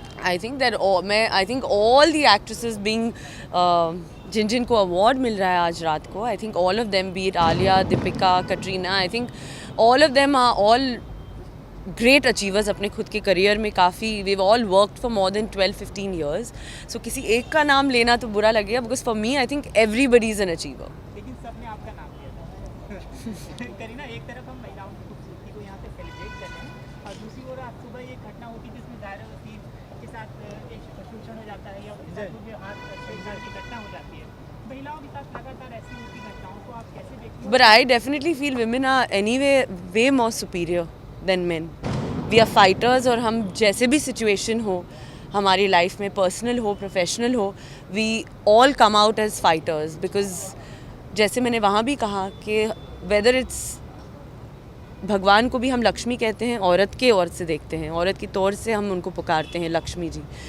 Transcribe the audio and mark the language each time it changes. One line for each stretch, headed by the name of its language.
English: I think that all the actresses being
Hindi: जिन जिन को award मिल रहा है आज रात को,
English: I think all of them, be it Alia, Deepika, Katrina, I think all of them are all great achievers
Hindi: अपने खुद के करियर में. काफ़ी
English: We all worked for more than 12-15 years.
Hindi: सो किसी एक का नाम लेना तो बुरा लगेगा,
English: Because for me I think everybody is an achiever.
Hindi: लेकिन सबने आपका नाम लिया था. करीना, एक तरफ हम महिलाओं की खूबसूरती को यहाँ पे सेलिब्रेट कर रहे हैं और दूसरी ओर आज सुबह एक घटना होती है जिसमें जायरा वसीम के साथ एक शोषण हो जाता है या उनके साथ व्यवहार छेड़छाड़ की घटना हो जाती है. महिलाओं के साथ लगातार ऐसी होती घटनाओं को आप कैसे देखते हो?
English: But I definitely feel women are anyway way more superior than men. We are fighters
Hindi: और हम जैसे भी situation हो हमारी life में, personal हो, professional हो,
English: we all come out as fighters because
Hindi: जैसे मैंने वहाँ भी कहा कि
English: whether it's
Hindi: भगवान को भी हम लक्ष्मी कहते हैं, औरत के ओर से देखते हैं, औरत की तौर से हम उनको पुकारते हैं लक्ष्मी जी.